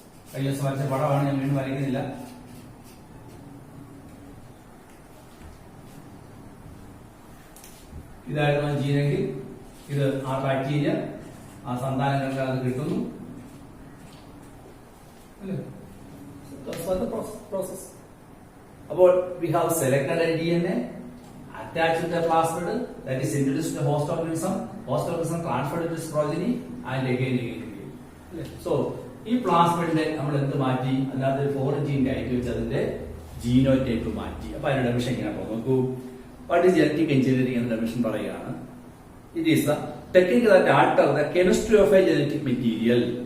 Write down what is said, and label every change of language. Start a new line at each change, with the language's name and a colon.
Malayalam: കഴിഞ്ഞ ദിവസം വരച്ച പടമാണ്, ഞാൻ വീണ്ടും വരയ്ക്കുന്നില്ല. ഇതായിരുന്നു ആ ജീനെങ്കിൽ ഇത് ആ ബാക്ടീരിയ ആ സന്താനങ്ങൾക്ക് അത് കിട്ടുന്നു അല്ലേ? പ്രോസസ്.
English: അപ്പോൾ we have selected a DNA, attached to the plasmid, that is introduced to the host organism transferred to its progeny and again.
Malayalam: So ഈ പ്ലാസ്മിഡിന്റെ നമ്മൾ എന്ത് മാറ്റി, അല്ലാതെ ഫോറിൻ ജീൻ കയറ്റി വെച്ച് അതിന്റെ ജീനോടൈപ്പ് മാറ്റി. അപ്പൊ അതിന്റെ ഡെഫിനിഷൻ ഇങ്ങനെ നോക്കൂ.
English: what is genetic engineering
Malayalam: എന്ന ഡെഫിനിഷൻ പറയുകയാണ്.
English: It is the technique that alter the chemistry of a genetic material.